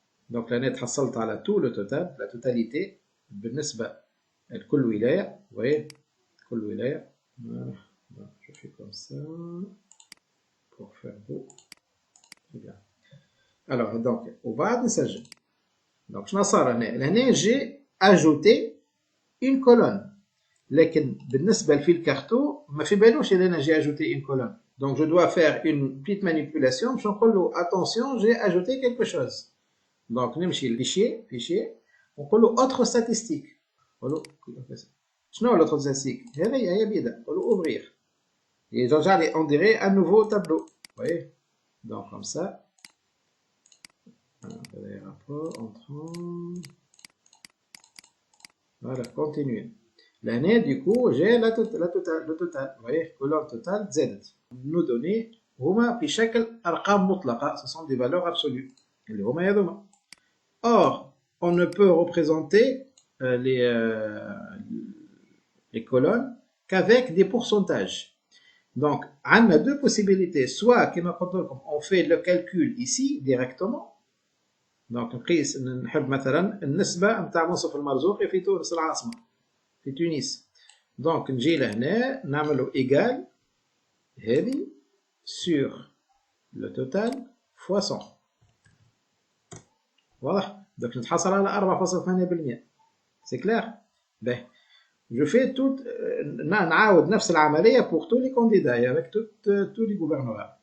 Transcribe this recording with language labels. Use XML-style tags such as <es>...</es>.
<fr>Donc là, net</fr> <ar>حصلت على</ar> <fr>tout le total, la totalité</fr> <ar>بالنسبة لكل ولاية.</ar> <fr>vous voyez, كل ولاية. voilà. donc je fais comme ça pour faire beau. très bien. alors donc</fr> <ar>وبعد نسجل.</ar> <fr>donc</fr> <ar>شنو صار هنا</ar> <fr>j'ai ajouté une colonne.</fr> <ar>لكن بالنسبة لفيل كارتو ما في بالوش إذا أنا</ar> <fr>j'ai ajouté une colonne. donc je dois faire une petite manipulation</fr> <ar>باش نقول له</ar> <fr>attention j'ai ajouté quelque chose.</fr> <ar>donc نمشي للفيشير ونقول له</ar> <fr>autre statistique.</fr> <ar>نقول له شنو هو</ar> <fr>l'autre statistique؟</fr> <ar>هي بيضاء. نقول له ouvrir.</ar> <fr>et</fr> <ar>يرجع لي</ar> <fr>on dirait un nouveau tableau. vous voyez, donc comme ça. les rapports entrant. voilà, continuer. L'année, du coup, j'ai le total. Vous voyez, colonne totale Z. Nos données,</fr> <ar>هما في شكل أرقام مطلقة.</ar> <fr>Ce sont des valeurs absolues.</fr> <ar>اللي هما يذوما.</ar> <fr>or, on ne peut représenter les colonnes qu'avec des pourcentages. donc, on a deux possibilités. soit, on fait le calcul ici directement.</fr> <ar>donc, نقيس نحب مثلا النسبة نتاع منصف المرزوقي في تونس العاصمة. في تونس.</ar> <fr>donc</fr> <ar>نجي لهنا نعملو</ar> <fr>égal هذه sur le total fois 100.</fr> <ar>واضح؟</ar> <fr>donc</fr> <ar>نتحصل على 4.8%.</ar> <fr>c'est clair؟ باهي. je fais tout</fr> <ar>نعاود نفس العملية</ar> <fr>pour tous les candidats et avec tous les gouvernements.</fr>